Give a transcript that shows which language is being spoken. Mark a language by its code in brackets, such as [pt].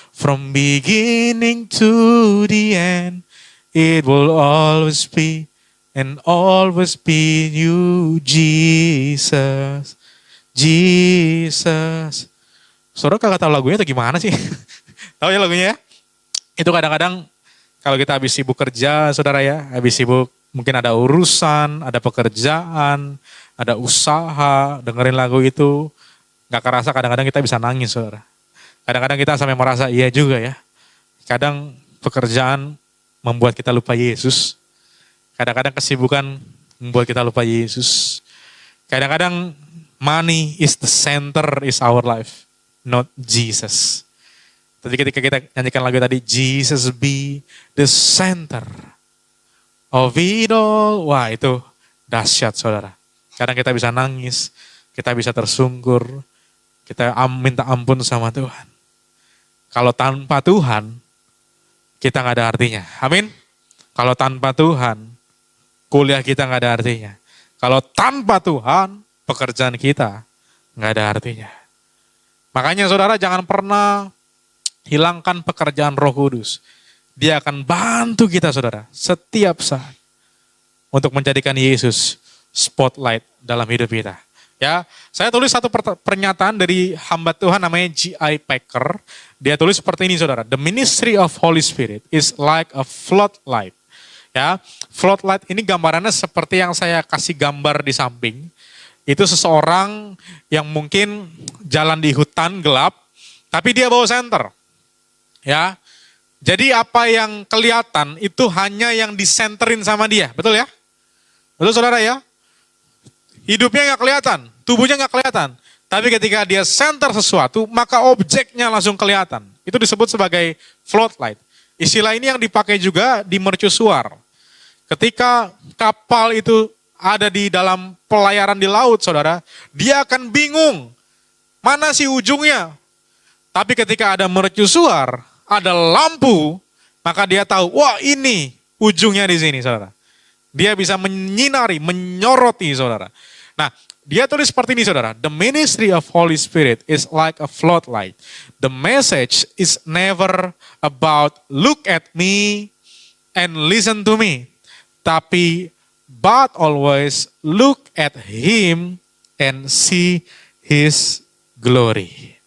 [en] From beginning to the end, it will always be and always be you, Jesus. Jesus. [id] Saudara kagak tahu lagunya atau gimana sih? Tahu ya lagunya ya? Itu kadang-kadang kalau kita habis sibuk kerja, saudara ya, habis sibuk mungkin ada urusan, ada pekerjaan, ada usaha, dengerin lagu itu, gak kerasa kadang-kadang kita bisa nangis, saudara. Kadang-kadang kita sampai merasa, iya juga ya. Kadang pekerjaan membuat kita lupa Yesus. Kadang-kadang kesibukan membuat kita lupa Yesus. Kadang-kadang [en] money is the center is our life, not Jesus. [id] Tapi ketika kita nyanyikan lagu tadi, [en] Jesus be the center of it all. [id] Wah itu dahsyat, saudara. Kadang kita bisa nangis, kita bisa tersungkur, kita minta ampun sama Tuhan. Kalau tanpa Tuhan, kita gak ada artinya. Amin. Kalau tanpa Tuhan, kuliah kita gak ada artinya. Kalau tanpa Tuhan, pekerjaan kita gak ada artinya. Makanya saudara jangan pernah hilangkan pekerjaan Roh Kudus. Dia akan bantu kita, saudara, setiap saat. untuk menjadikan Yesus spotlight dalam hidup kita. Ya, saya tulis satu pernyataan dari hamba Tuhan namanya G.I. Packer. Dia tulis seperti ini saudara. [en] The ministry of Holy Spirit is like a floodlight. [id] Ya, floodlight ini gambarannya seperti yang saya kasih gambar di samping. Itu seseorang yang mungkin jalan di hutan gelap, tapi dia bawa senter. Ya, jadi apa yang kelihatan itu hanya yang disenterin sama dia, betul ya? Betul saudara ya? Hidupnya nggak kelihatan, tubuhnya nggak kelihatan. Tapi ketika dia center sesuatu, maka objeknya langsung kelihatan. Itu disebut sebagai floodlight. Istilah ini yang dipakai juga di mercusuar. Ketika kapal itu ada di dalam pelayaran di laut, saudara, dia akan bingung. Mana sih ujungnya? Tapi ketika ada mercusuar, ada lampu, maka dia tahu, wah ini ujungnya di sini, saudara. Dia bisa menyinari, menyoroti, saudara. Nah, dia tulis seperti ini, saudara. [en] The ministry of Holy Spirit is like a floodlight. The message is never about look at me and listen to me. [id] Tapi, [en] but always look at Him and see His glory.